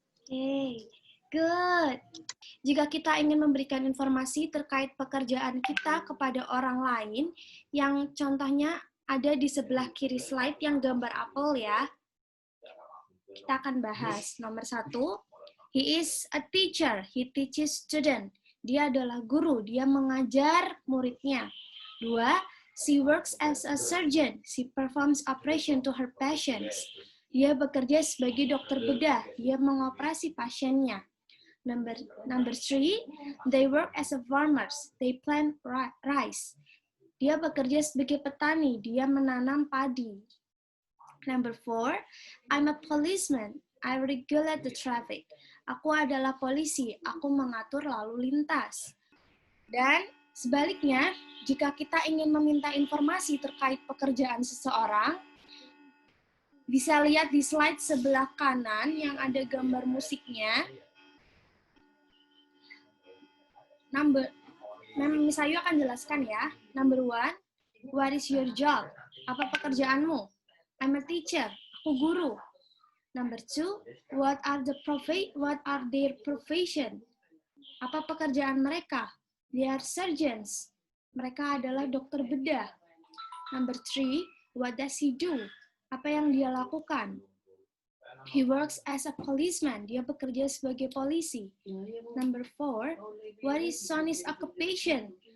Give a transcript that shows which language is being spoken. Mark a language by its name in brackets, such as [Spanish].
[English] Okay, good. [Indonesian] Jika kita ingin memberikan informasi terkait pekerjaan kita kepada orang lain, yang contohnya ada di sebelah kiri slide yang gambar apel ya, kita akan bahas. [English] Nomor 1, he is a teacher, he teaches student. [Indonesian] Dia adalah guru, dia mengajar muridnya. [English] 2, she works as a surgeon, she performs operation to her patients. [Indonesian] Dia bekerja sebagai dokter bedah, dia mengoperasi pasiennya. [English] Number 3, they work as a farmers, they plant rice. [Indonesian] Dia bekerja sebagai petani, dia menanam padi. [English] Number 4, I'm a policeman, I regulate the traffic. [Indonesian] Aku adalah polisi, aku mengatur lalu lintas. Dan sebaliknya, jika kita ingin meminta informasi terkait pekerjaan seseorang, bisa lihat di slide sebelah kanan yang ada gambar musiknya. Miss Ayu akan jelaskan ya. [English] Number 1, what is your job? [Indonesian] Apa pekerjaanmu? [English] I'm a teacher. [Indonesian] Aku guru. [English] Number 2, what are their profession? [Indonesian] Apa pekerjaan mereka? [English] They are surgeons. [Indonesian] Mereka adalah dokter bedah. [English] Number 3, what does he do? [Indonesian] Apa yang dia lakukan? [English] He works as a policeman. [Indonesian] Dia bekerja sebagai polisi. [English] Number 4, what is Sonny's occupation?